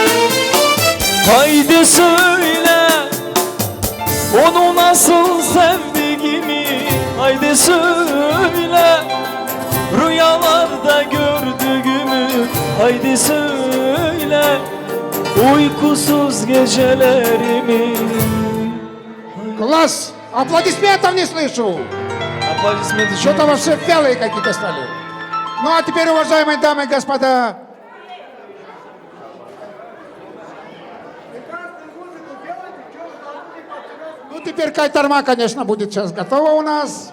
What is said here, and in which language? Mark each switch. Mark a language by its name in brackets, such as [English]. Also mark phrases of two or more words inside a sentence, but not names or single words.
[Turkish] Haydi söyle, onu nasıl sevdiğimi. Haydi söyle, rüyalarda gördüğümü. Haydi söyle, uykusuz gecelerimi. [Russian] Класс! Аплодисментов не слышу! Аплодисменты. Что-то вообще вялые какие-то стали. Ну а теперь, уважаемые дамы и господа, ну теперь кайтарма, конечно, будет сейчас готова у нас.